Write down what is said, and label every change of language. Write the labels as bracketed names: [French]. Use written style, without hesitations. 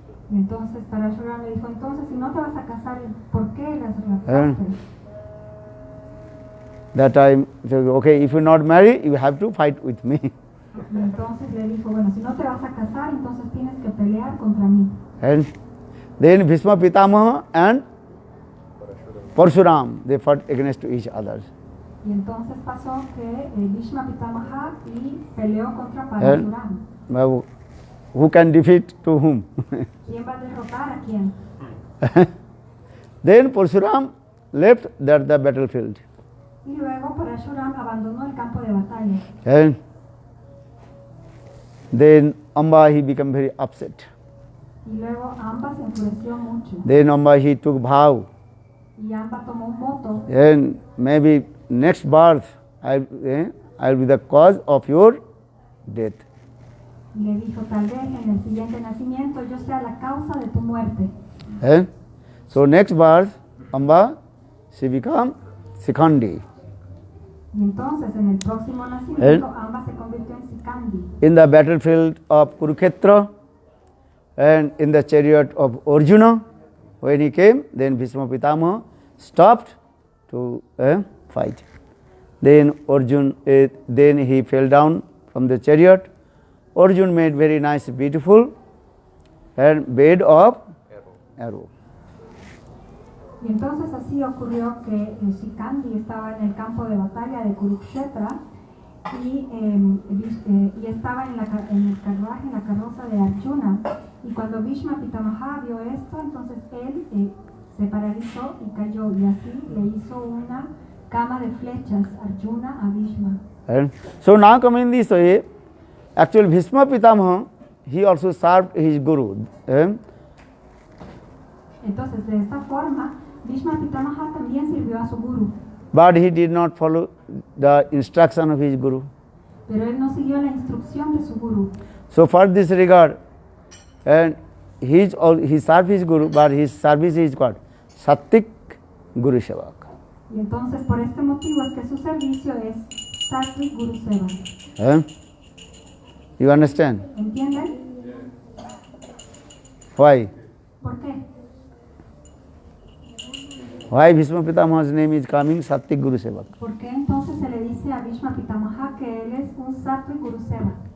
[Spanish] Y entonces Parashuram le dijo, entonces si no te vas a casar, ¿por qué las raptaste? [English] That time, okay, if you not marry, you have to fight with me. [Spanish] Y entonces le dijo, bueno, si no te vas a casar, entonces tienes que pelear contra mí. [English] And then Bhishma Pitamaha and Parsuram, they fought against each other. [Spanish] Y entonces pasó que Bhishma Pitamaha peleó contra Parashuram. [English] Who can defeat to whom? [Spanish] ¿Quién va a derrotar a quién? [English] Then Parsuram left the battlefield. [Spanish] Y luego Parashuram abandonó el campo de batalla. [English] And then Amba, he became very upset. [Spanish] Y luego Amba se enfureció mucho. [English] Then Amba, he took vow. [Spanish] Y Amba tomó un voto. [English] And maybe next birth I'll be the cause of your death. [Spanish] Y le dijo, tal vez en el siguiente nacimiento yo sea la causa de tu muerte. [English] So next birth, Amba, she become Sikhandi. [Spanish] Y entonces en el próximo nacimiento Amba se convirtió en Sikandi. [English] In the battlefield of Kurukshetra and in the chariot of Arjuna, when he came, then Bhishma Pitamaha stopped to fight. Then then he fell down from the chariot. Arjuna made very nice, beautiful and bed of arrow. [Spanish] Y entonces así ocurrió que Sikandi estaba en el campo de batalla de Kurukshetra y estaba en el carruaje, en la carroza de Arjuna. Y cuando Bhishma Pitamaha vio esto, entonces él se paralizó y cayó, y así le hizo una cama de flechas Arjuna a Bhishma. [English] So now coming this way, actually Bhishma Pitamaha, he also served his guru. [Spanish] Entonces de esta forma, Bhishma Pitamaha también sirvió a su guru. [English] But he did not follow the instruction of his guru. [Spanish] Pero él no siguió la instrucción de su guru. [English] So for this regard, and he served his guru, but his service is called Sattik Guru Sevak. [Spanish] Y entonces por este motivo es que su servicio es Sattvic Guru Seva. [English] You understand? [Spanish] ¿Entienden? [English] Why? [Spanish] ¿Por qué? [English] Why Bhishma Pitamaha's name is coming Sattik Guru Sevak? [Spanish] ¿Por qué entonces se le dice a Bhishma Pitamaha que él es un Sattvic Guru Seva?